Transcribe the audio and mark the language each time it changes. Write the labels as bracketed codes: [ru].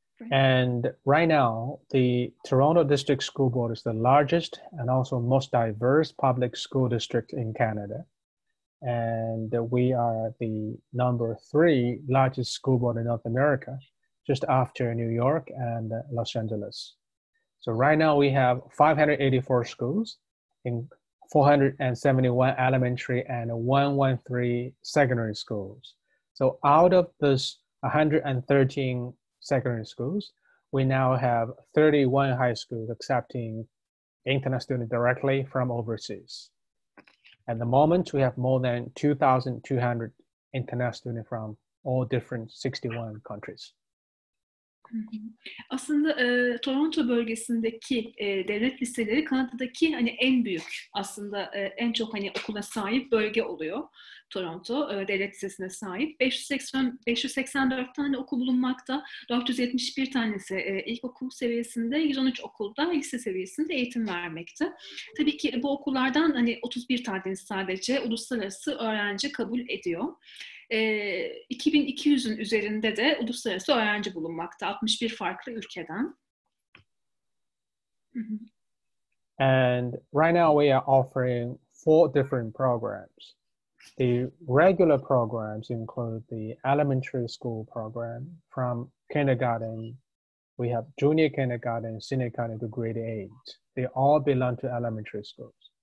[en] And right now, the Toronto District School Board is the largest and also most diverse public school district in Canada. And we are the number 3 largest school board in North America, just after New York and Los Angeles. So right now we have 584 schools in 471 elementary and 113 secondary schools. So out of this 113 secondary schools, we now have 31 high schools accepting international students directly from overseas. At the moment, we have more than 2,200 international students from all different 61 countries. [tr] Aslında Toronto bölgesindeki devlet liseleri Kanada'daki hani en büyük aslında en çok hani okula sahip bölge oluyor. Toronto devlet lisesine sahip 584 tane okul bulunmakta. 471 tanesi ilkokul seviyesinde, 113 okulda lise seviyesinde eğitim vermekte. Tabii ki bu okullardan hani 31 tanesi sadece uluslararası öğrenci kabul ediyor. 2200'ün üzerinde de uluslararası öğrenci bulunmakta 61 farklı ülkeden. [en] And right now we are offering 4 different programs. The regular programs include the elementary school program from kindergarten. We have junior kindergarten, senior kindergarten to grade 8. They all belong to elementary schools.